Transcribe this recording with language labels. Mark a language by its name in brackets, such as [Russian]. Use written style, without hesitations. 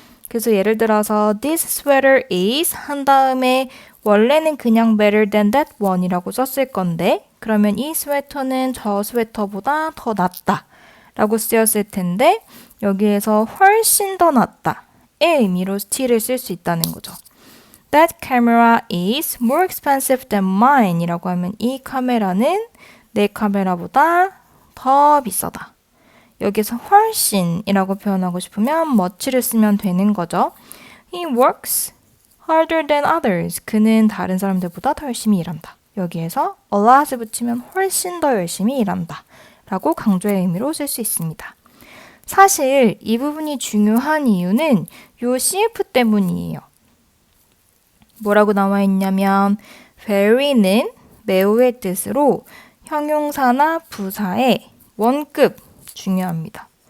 [Korean] 그래서 예를 들어서 [English] this sweater is [Korean] 한 다음에 원래는 그냥 [English] better than that one [Korean] 이라고 썼을 건데 그러면 이 스웨터는 저 스웨터보다 더 낫다 라고 쓰였을 텐데 여기에서 훨씬 더 낫다의 의미로 still을 쓸 수 있다는 거죠. [English] That camera is more expensive than mine [Korean] 이라고 하면 이 카메라는 내 카메라보다 더 비싸다. 여기서 훨씬이라고 표현하고 싶으면 much를 쓰면 되는 거죠. [English] He works harder than others. [Korean] 그는 다른 사람들보다 더 열심히 일한다. 여기에서 a lot을 붙이면 훨씬 더 열심히 일한다. 라고 강조의 의미로 쓸 수 있습니다. 사실 이 부분이 중요한 이유는 요 CF 때문이에요. 뭐라고 나와 있냐면 very는 매우의 뜻으로 형용사나 부사의 원급 중요합니다.